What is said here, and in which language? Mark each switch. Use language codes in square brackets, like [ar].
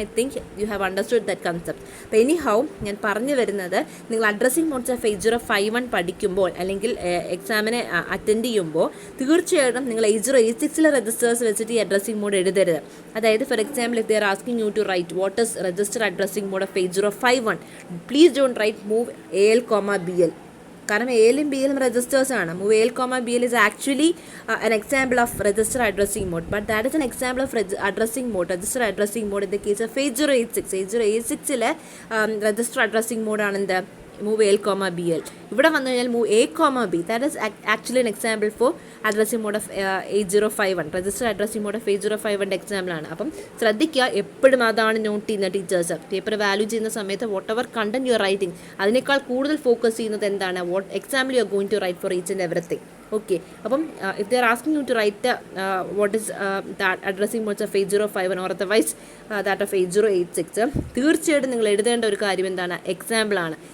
[en] I think you have understood that concept. [ml] അപ്പോൾ any how ഞാൻ പറഞ്ഞു വരുന്നത്, നിങ്ങൾ അഡ്രസ്സിംഗ് മോഡ്സ് ഓഫ് 8051 പഠിക്കുമ്പോൾ അല്ലെങ്കിൽ എക്സാമിനെ അറ്റൻഡ് ചെയ്യുമ്പോൾ തീർച്ചയായിട്ടും നിങ്ങൾ 8086 രജിസ്റ്റേഴ്സ് വെച്ചിട്ട് ഈ അഡ്രസ്സിംഗ് മോഡ് എഴുതരുത്. [en] അതായത് for example, if they are asking you to write what is register addressing mode of 8051, please don't write move AL, BL. [ml] കാരണം എയിലും ബിയിലും രജിസ്റ്റേഴ്സ് ആണ്. [en] Move AL, BL is actually an example of register addressing mode, but that is an example of addressing mode, register addressing mode in the case of 8086. 8086 register addressing mode ആണ് എന്ത്, move AL, BL. [ml] ഇവിടെ വന്നു കഴിഞ്ഞാൽ move A, B. [en] That is actually an example for addressing mode of 8051. [ml] Register addressing mode of 8051 example ആണ്. അപ്പം ശ്രദ്ധിക്കുക, എപ്പോഴും അതാണ് നോട്ട് ചെയ്യുന്ന ടീച്ചേഴ്സ്. പേപ്പർ വാല്യൂ ചെയ്യുന്ന സമയത്ത് [en] whatever content you are writing, [ml] അതിനേക്കാൾ കൂടുതൽ ഫോക്കസ് ചെയ്യുന്നത് എന്താണ്, [en] What example you are going to write for each and everything. Okay, അപ്പം if they are asking you to write what is that addressing modes of 8051 or otherwise that of 8086, [ml] തീർച്ചയായിട്ടും നിങ്ങൾ എഴുതേണ്ട ഒരു കാര്യം എന്താണ്, എക്സാമ്പിളാണ്.